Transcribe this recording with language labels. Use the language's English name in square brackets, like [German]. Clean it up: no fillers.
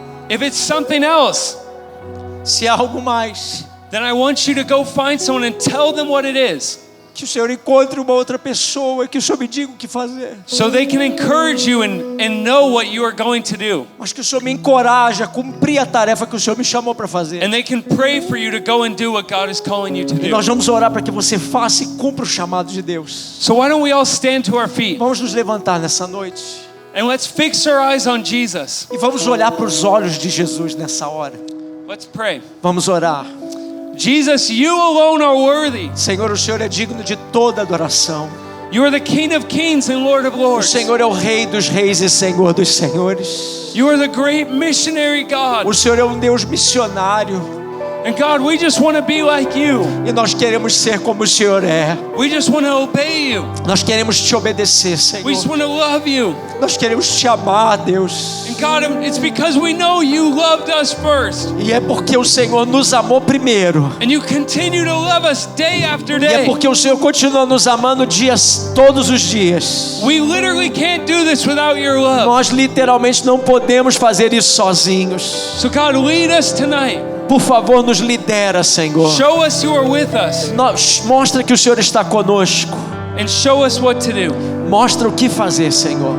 [English] If it's something else, [Portuguese] Se há algo mais, [English] then I want you to go find someone and tell them what it is, [Portuguese] que o Senhor encontre uma outra pessoa, que o Senhor me diga o que fazer. [English] so they can encourage you and know what you are going to do. [Portuguese] Mas que o Senhor me encoraje a cumprir a tarefa que o Senhor me chamou para fazer. [English] And they can pray for you to go and do what God is calling you to [Portuguese] E [English] do. [Portuguese] nós vamos orar para que você faça e cumpra o chamado de Deus. [English] So why don't we all stand to our feet [Portuguese] Vamos nos levantar nessa noite [English] and let's fix our eyes on Jesus. [Portuguese] e vamos olhar para os olhos de Jesus nessa hora. [English] Let's pray. [Portuguese] Vamos orar. [English] Jesus, you alone are worthy. [Portuguese] Senhor, o Senhor é digno de toda adoração. [English] You are the King of Kings and Lord of [Portuguese] O [English] Lords. [Portuguese] Senhor é o Rei dos Reis e Senhor dos Senhores. [English] You are the great missionary God. [Portuguese] O Senhor é um Deus missionário. [English] And God, we just want to be like you. [Portuguese] E nós queremos ser como o Senhor é. [English] We just want to obey you. [Portuguese] Nós queremos te obedecer, [English] We just [Portuguese] Senhor. [English] want to love you. [Portuguese] Nós queremos te amar, Deus. [English] And God, it's because we know you loved us first. [Portuguese] E é porque o Senhor nos amou primeiro. [English] And you continue to love us day after [Portuguese] E é [English] day. [Portuguese] porque o Senhor continua nos amando todos os dias. [English] We literally can't do this without your love. [Portuguese] Nós literalmente não podemos fazer isso sozinhos. [English] So God, lead us tonight. [Portuguese] Por favor, nos lidera, Senhor. [English] Show us you are with us. [Portuguese] Mostra que o Senhor está conosco. [English] And show us what to do. [Portuguese] Mostra o que fazer, Senhor.